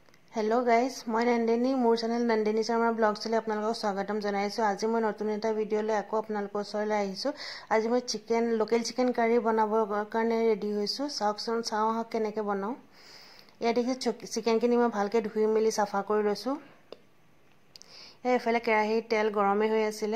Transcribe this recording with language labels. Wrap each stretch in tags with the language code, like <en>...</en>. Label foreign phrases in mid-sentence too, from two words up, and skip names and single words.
<en>Hello guys</en> <as>মই নন্দিনী মোৰ চেনেল নন্দিনী শৰ্মা ব্লগ চলে আপোনালোকক স্বাগতম জনাইছো। আজি মই নতুন এটা ভিডিও লৈ আকৌ আপোনালোকৰ ওচৰলৈ আহিছো। আজি মই চিকেন লোকেল চিকেন কাৰি বনাবৰ কাৰণে ৰেডি হৈছো। চাওকচোন চাও কেনেকৈ বনাও। ইয়া দেখি চিকেনখিনি মই ভালকৈ ধুই মেলি সাফা কৰি লৈছো। এফালে কেৰাহীত তেল গৰমে হৈ আছিল।</as>